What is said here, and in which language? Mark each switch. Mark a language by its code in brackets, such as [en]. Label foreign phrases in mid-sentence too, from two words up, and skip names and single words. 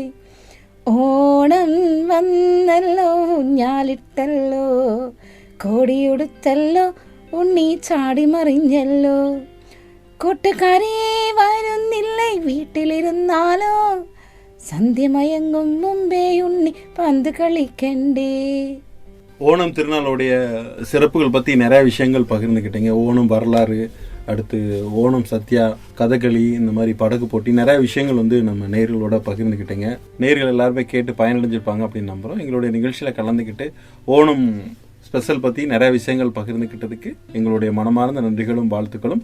[ml] ഓണം വന്നല്ലോ ഞാലിട്ടല്ലോ കോടിയുടുത്തല്ലോ ഉണ്ണി ചാടിമറിഞ്ഞല്ലോ കൂട്ടുകാരെ വരുന്നില്ലേ വീട്ടിലിരുന്നാലോ സന്ധ്യമയങ്ങും മുമ്പേ ഉണ്ണി പന്ത് കളിക്കണ്ടേ. [ta] ஓணம் திருநாளுடைய சிறப்புகள் பற்றி நிறைய விஷயங்கள் பகிர்ந்துக்கிட்டீங்க. ஓணம் வரலாறு, அடுத்து ஓணம் சத்யா, கதகளி, இந்த மாதிரி படகு போட்டி, நிறைய விஷயங்கள் நம்ம நேர்களோட பகிர்ந்துக்கிட்டீங்க. நேர்கள் எல்லாருமே கேட்டு பயனடைஞ்சிருப்பாங்க அப்படின்னு நம்புகிறோம். எங்களுடைய நிகழ்ச்சியில் கலந்துக்கிட்டு ஓணம் ஸ்பெஷல் பற்றி நிறைய விஷயங்கள் பகிர்ந்துக்கிட்டதுக்கு எங்களுடைய மனமார்ந்த நன்றிகளும் வாழ்த்துக்களும்.